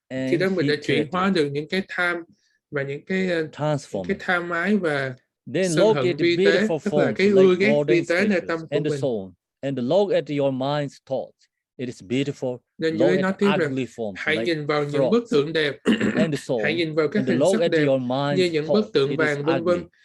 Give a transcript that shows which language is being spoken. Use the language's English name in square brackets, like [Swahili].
[Vietnamese] Khi đó mình đã chuyển hóa được những cái tham và những cái tham ái và sân hận vi tế, tức là cái ưa ghét vi tế nơi tâm của mình. [English] And look at your mind's thoughts. It is beautiful. [Vietnamese] Nên dưới nói tiếp rằng hãy nhìn vào những bức tượng đẹp, hãy nhìn vào các hình sắc đẹp như những bức tượng vàng vân vân.